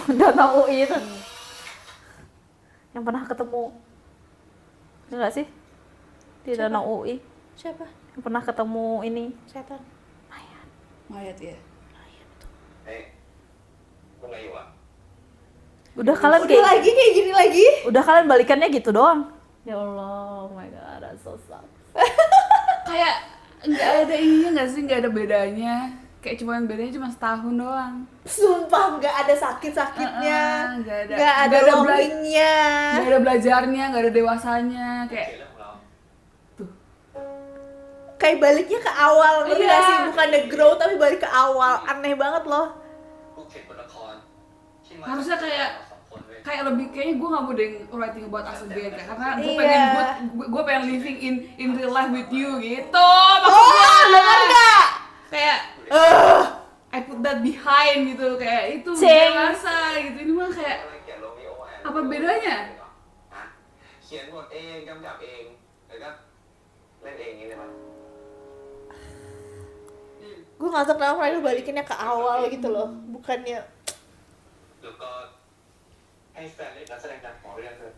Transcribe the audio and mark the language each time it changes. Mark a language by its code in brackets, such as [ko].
[id] Danau UI itu. Yang pernah ketemu. Ini enggak sih? Di Danau UI. Siapa? Yang pernah ketemu ini. Setan. Mayat ya. [th] เฮ้ยพวกไงอยู่อะ [id] Udah kalian Udah kayak lagi kayak gini lagi. udah kalian balikannya gitu doang. [en] Ya Allah, oh my god, that's so sad. [id] Kayak nggak ada ininya nggak sih, nggak ada bedanya. Kayak cuman bedanya cuma setahun doang. Sumpah nggak ada sakit-sakitnya. Nggak ada. Nggak ada Nggak ada longingnya. Nggak ada belajarnya, nggak ada dewasanya. Kayak [th] เรื่องของเรา [id] Kayak baliknya ke awal, ngerti Iya. nggak sih? Bukannya grow tapi balik ke awal. Aneh banget loh. [th] ผู้เขียนบทละครที่มา [id] harusnya kayak [th] สองคนเว้ย [id] kayak lebih kayaknya gue nggak mau deh [en] writing about us again [id] kayak karena gue Iya. pengen gue pengen [en] living in real life with you [id] gitu maksudnya Dengar nggak? kayak [en] I put that behind [id] gitu kayak itu Ceng. dewasa gitu ini mah kayak [th] อะไรเขียนโรมิโอแอน [id] apa bedanya [th] ฮะเขียนบทเองกำกับเองแล้วก็เล่นเองอย่างนี้เลยมั้ย [id] Gue nggak tahu kenapa mereka balikinnya ke awal gitu loh. Bukannya [th] แล้วก็ให้แฟนเล่นนักแสดงดังของเรื่องด้วย